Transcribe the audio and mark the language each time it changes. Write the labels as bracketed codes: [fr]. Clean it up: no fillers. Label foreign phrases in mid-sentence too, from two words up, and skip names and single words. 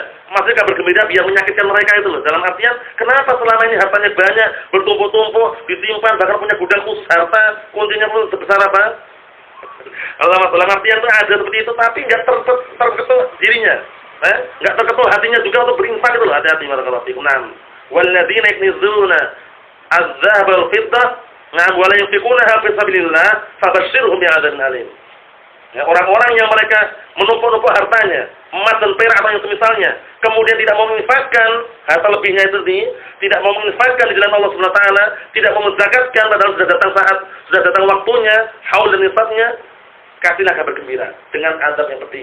[id] Maksudnya kabar gembira biar menyakitkan mereka itu loh. Dalam artian, kenapa selama ini hartanya banyak, bertumpuk-tumpuk, disimpan, bahkan punya gudang khusus harta, kuncinya pun sebesar apa? Allah dalam artian itu ada seperti itu, tapi nggak terketuk dirinya. Nggak terketuk hatinya juga untuk berinfak itu loh. Hati-hati [ar] بارك الله فيكم. [id] Naam. [ar] والذين يكنزون الذهب والفضة نعم ولا ينفقونها في سبيل الله فبشرهم بعذاب أليم. [id] Ya, orang-orang yang mereka menumpuk-numpuk hartanya, emas dan perak atau yang semisalnya, kemudian tidak mau menginfakkan harta lebihnya itu tidak mau menginfakkan di jalan Allah [ar] سبحانه وتعالى, [id] tidak mau menzakatkan padahal sudah datang waktunya, haul dan nisabnya, kasihlah kabar gembira dengan azab yang pedih.